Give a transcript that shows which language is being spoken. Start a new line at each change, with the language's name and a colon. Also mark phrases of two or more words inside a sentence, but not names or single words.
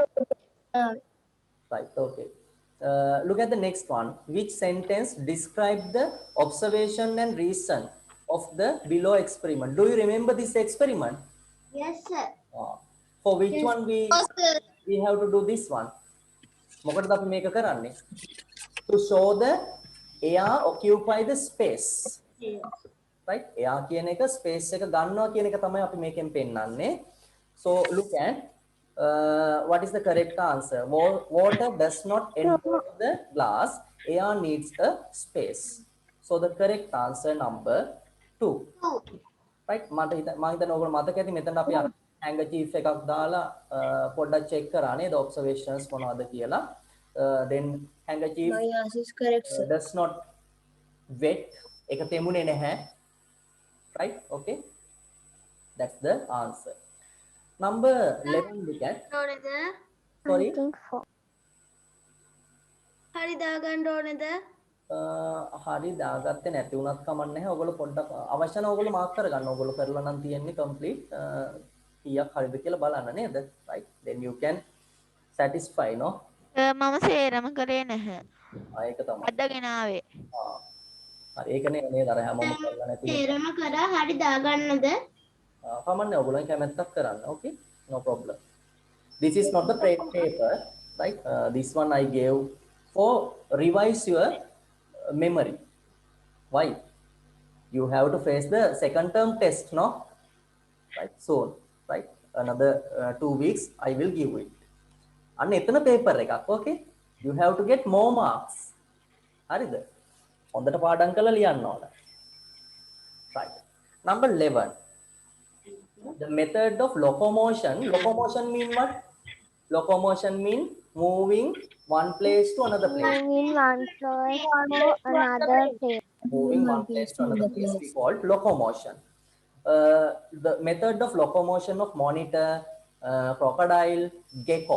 English: Right, okay. Look at the next one. Which sentence describe the observation and reason of the below experiment? Do you remember this experiment? Yes, sir. For which Yes. one we have to do this one?
Sinhala: මොකටද අපි මේක කරන්නේ?
English: To show the air occupy the space.
Sinhala: Right? Air කියන එක space එක ගන්නවා කියන එක තමයි අපි මේකෙන් පෙන්නන්නේ.
English: So look at what is the correct answer? Water does not enter the glass. Air needs a space. So the correct answer number 2. Right?
Sinhala: මම හිතන්නේ ඔයගොල්ලෝ මතක ඇති මෙතන අපි handkerchief එකක් දාලා පොඩ්ඩක් check කරා නේද observations මොනවද කියලා.
English: Then handkerchief My answer is correct, sir. does not wet.
Sinhala: ඒක තෙමුනේ නැහැ.
English: Right? Okay. That's the answer. Number 11 look at. Sorry. I think 4.
Sinhala: හරි දාගන්න ඕනේද? හරි දාගත්තේ නැති වුණත් කමක් නැහැ. ඔයගොල්ලෝ පොඩ්ඩක් අවශ්‍ය නම් ඔයගොල්ලෝ මාක් කරගන්න. ඔයගොල්ලෝ කරලා නම් තියෙන්නේ complete කීයක් හරිද කියලා බලන්න නේද?
English: Right. Then you can satisfy no.
Sinhala: මම සේරම කරේ නැහැ. ඒක තමයි. අදගෙන ආවේ. හරි ඒකනේ නේද අර හැමෝම කරලා නැති. තේරම කරා හරි දාගන්නද? කමන්නේ ඔයගොල්ලන් කැමැත්තක් කරන්න.
English: Okay. No problem. This is not the paper, right? This one I gave for revise your memory. Why? You have to face the second term test, no? Right? Soon, right? Another 2 weeks I will give it.
Sinhala: And එතන paper එකක්,
English: okay? You have to get more marks.
Sinhala: හරිද? හොඳට පාඩම් කරලා ලියන්න ඕන.
English: Right. Number 11. The method of locomotion. Locomotion mean what? Locomotion mean moving one place to another place. Moving one place to another place. Moving one place to another place we call locomotion. The method of locomotion of monitor, crocodile, gecko.